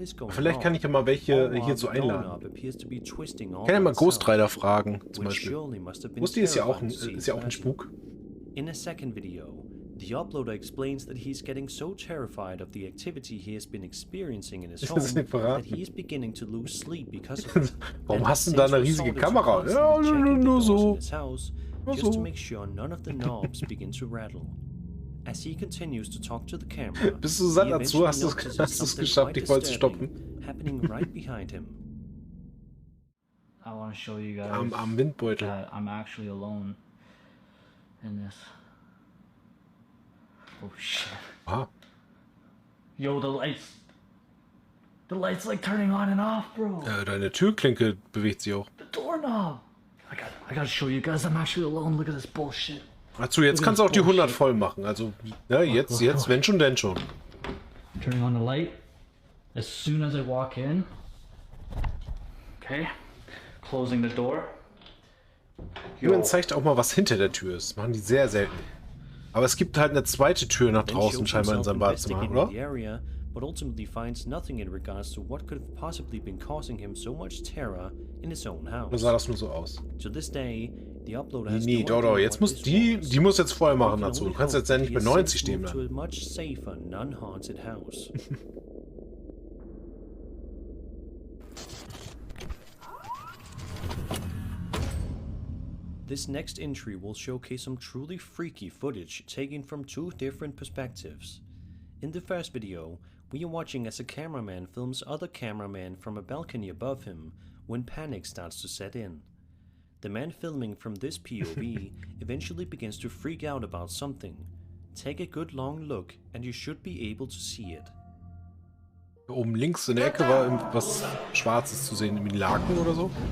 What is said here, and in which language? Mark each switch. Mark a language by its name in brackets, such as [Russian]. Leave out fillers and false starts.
[German] Vielleicht kann ich ja mal welche hierzu einladen. Ich kann ja mal Ghost Rider fragen, zum Beispiel. Ghost ist ja auch ein Spuk. [English] In a second video, the uploader explains that he's getting so terrified of the activity he has been experiencing in his home that he is beginning to lose sleep because of it. [German] Warum hast du da eine riesige Kamera? Ja, nur so. [English] Just to make sure none of the knobs begin to rattle. As he continues to talk to the camera, [German] bist du satt dazu? Hast du es geschafft, dich voll zu stoppen? [English] Happening right behind him. I want to show you guys [German] am Windbeutel. [English] that I'm actually alone in this. Oh shit. Ah. Yo, the light's like turning on and off, bro. [German] Deine Türklinke bewegt sich auch. [English] The doorknob. I gotta show you guys I'm actually alone. Look at this bullshit. [German] Achso, jetzt kannst du auch die 100 voll machen. Also, ja, jetzt, wenn schon, denn schon. [English] Turning on the light as soon as I walk in. Okay. Closing the door. [German] Jemand zeigt auch mal, was hinter der Tür ist. Das machen die sehr selten. Aber es gibt halt eine zweite Tür nach draußen scheinbar in seinem Badezimmer, oder? [English] But ultimately finds nothing in regards to what could have possibly been causing him so much terror in his own house. [German] Oder sah das nur so aus? [English] To this day, the uploader has [German] Nee, doch, jetzt muss die muss jetzt voll machen dazu. Du kannst jetzt ja nicht bei 90 stehen bleiben. [English] To a much safer, non-haunted house. This next entry will showcase some truly freaky footage taken from two different perspectives. In the first video, we are watching as a cameraman films other cameramen from a balcony above him when panic starts to set in. The man filming from this POV eventually begins to freak out about something. Take a good long look and you should be able to see it. [German] Oben links in der Ecke war irgendwas Schwarzes zu sehen, wie Laken oder so.